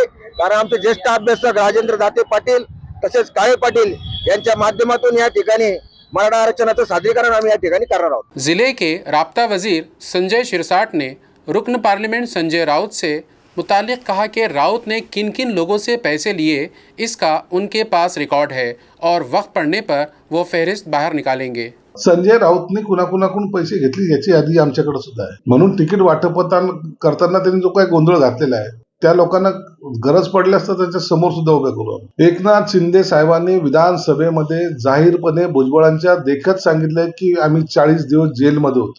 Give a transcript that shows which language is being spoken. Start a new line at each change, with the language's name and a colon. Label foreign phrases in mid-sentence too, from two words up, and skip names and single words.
Marathi: कारण आमचे ज्येष्ठ अभ्यासक राजेंद्र दाते पाटील तसेच काळे पाटील यांच्या माध्यमातून या ठिकाणी मराठा आरक्षणाचं सादरीकरण आम्ही या ठिकाणी करणार आहोत।
Urdu: ضلع کے رابطہ وزیر سنجے شرساٹ نے رکن پارلیمنٹ سنجے راؤت سے متعلق کہا کہ راؤت نے کن کن لوگوں سے پیسے لیے اس کا ان کے پاس ریکارڈ ہے اور وقت پڑنے پر وہ فہرست باہر نکالیں گے۔
Marathi: संजय राऊतने कुणाकुणाकडून पैसे घेतले याची यादी आमच्याकडे सुद्धा आहे। म्हणून तिकीट वाटप करताना त्यांनी जो काही गोंधळ घातलेला आहे त्या लोकांना गरज पडल्यास तर त्यांच्या समोर सुद्धा उभे करू। एकनाथ शिंदे साहेबांनी विधानसभेमध्ये जाहीरपणे भुजबळांच्या देखत सांगितलंय की आम्ही 40 दिवस जेलमध्ये होतो।